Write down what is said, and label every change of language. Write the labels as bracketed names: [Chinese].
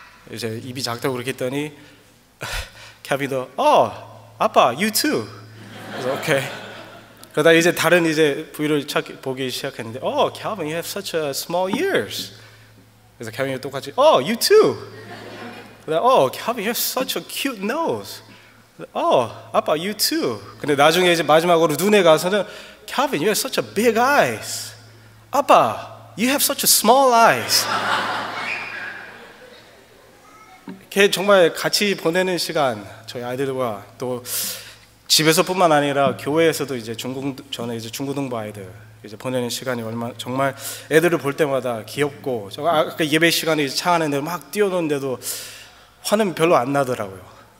[Korean] 이제 입이 작다고 그렇게 했더니 캘빈도 아빠, [English] you too. [Korean] 그래서 오케이. 그러다 이제 다른 이제 부위를 보기 시작했는데 [English] Calvin, you have such a small ears. [Korean] 그래서 캘빈이 똑같이 [English] you too. 그러다 Calvin, you have such a cute nose. [Korean] 아빠, [English] you too. [Korean] 근데 나중에 이제 마지막으로 눈에 가서는 [English] Calvin, you have such a big eyes. [Korean] 아빠, [English] you have such a small eyes. [Korean] 이렇게 정말 같이 보내는 시간, 저희 아이들과 또 집에서뿐만 아니라 교회에서도 이제 저는 이제 중고등부 아이들 이제 보내는 시간이 정말 애들을 볼 때마다 귀엽고, 아까 예배 시간에 이제 차 안에 막 뛰어노는데도 화는 별로 안 나더라고요.